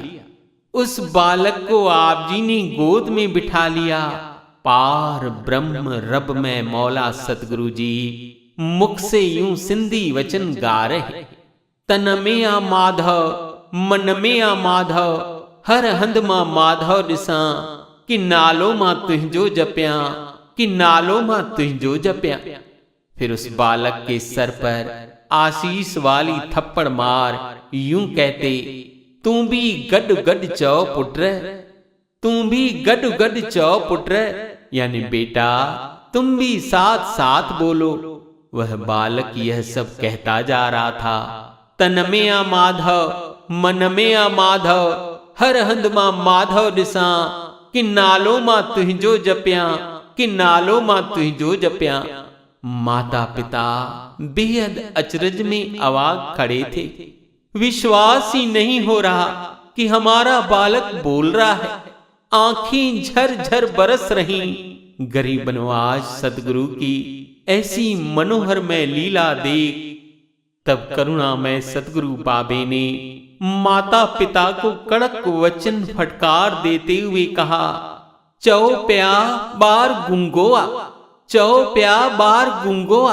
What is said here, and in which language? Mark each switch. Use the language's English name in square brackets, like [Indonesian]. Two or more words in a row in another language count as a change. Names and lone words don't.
[Hindi] उस बालक को आप जी ने गोद में बिठा लिया। पार ब्रह्म रब में मौला सतगुरु जी मुख से यूं सिंधी वचन गा रहे। [Sindhi] तन में आ माधव, मन में आ माधव, हर हंद मां माधव दिसा, कि नालो मां तुझो जप्या, कि नालो मां तुझो जप्या। [Hindi] फिर उस बालक के सर पर आशीष वाली थप्पड़ मार यूं कहते, [Sindhi] तू भी गड गड चौ पुत्र, तू भी गड गड चौ पुत्र, [Hindi] यानी बेटा तुम भी साथ साथ बोलो। वह बालक यह सब कहता जा रहा था। [Sindhi] तन में आ माधव, मन में आ माधव, हर हंद मां माधव दिसा, कि नालो मां तुझो जप्या, कि नालो मां तुझो जप्या। [Hindi] माता पिता बेहद अचरज में अवाक खड़े थे। विश्वास ही नहीं हो रहा कि हमारा बालक बोल रहा है। आंखें झरझर बरस रही। गरीब नवाज सतगुरु की ऐसी मनोहर में लीला देख तब करुणामय सतगुरु बाबे ने माता पिता को कड़क वचन फटकार देते हुए कहा, [Sindhi] चौ प्या बार गुंगोआ, चौ प्या बार गुंगोआ।